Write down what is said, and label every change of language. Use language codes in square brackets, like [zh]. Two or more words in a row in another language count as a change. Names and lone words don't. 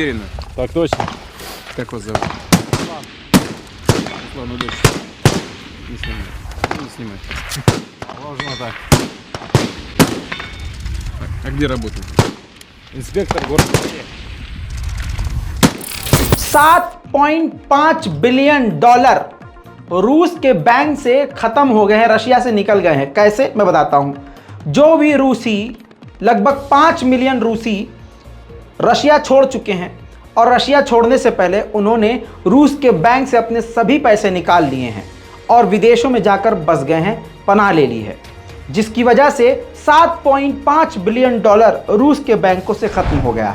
[ru] Так точно. Как вас зовут? Ладно, дальше. Не снимай. Не снимай. Можно так. Так, а где работает? Инспектор города. [hi] 7.5 [en] billion dollar [hi] रूस के बैंक से खत्म हो गए हैं, रशिया से निकल गए हैं। कैसे, मैं बताता हूं। जो भी रूसी, लगभग 5 मिलियन रूसी रशिया छोड़ चुके हैं और रशिया छोड़ने से पहले उन्होंने रूस के बैंक से अपने सभी पैसे निकाल लिए हैं और विदेशों में जाकर बस गए हैं, पनाह ले ली है, जिसकी वजह से 7.5 [en] billion dollar [hi] रूस के बैंकों से खत्म हो गया है।